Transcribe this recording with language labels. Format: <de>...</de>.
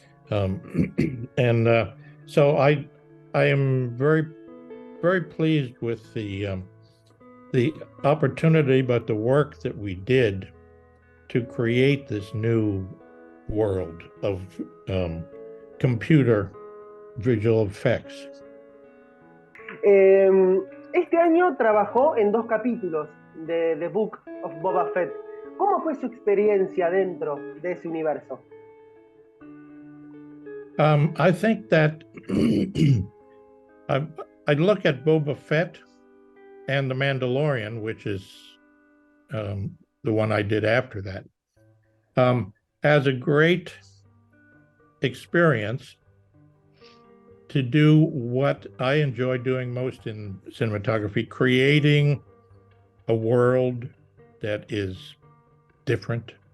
<en>And so I am very, very pleased with the opportunity, but the work that we did to create this new world of computer visual effects.</en> <es>Este año trabajó en 2 capítulos de The Book of Boba Fett. ¿Cómo fue su experiencia dentro de ese universo?</es> <en>I think that I look at Boba Fett and The Mandalorian, which is the one I did after that, as a great experience to do what I enjoy doing most in cinematography, creating a world that is different</en>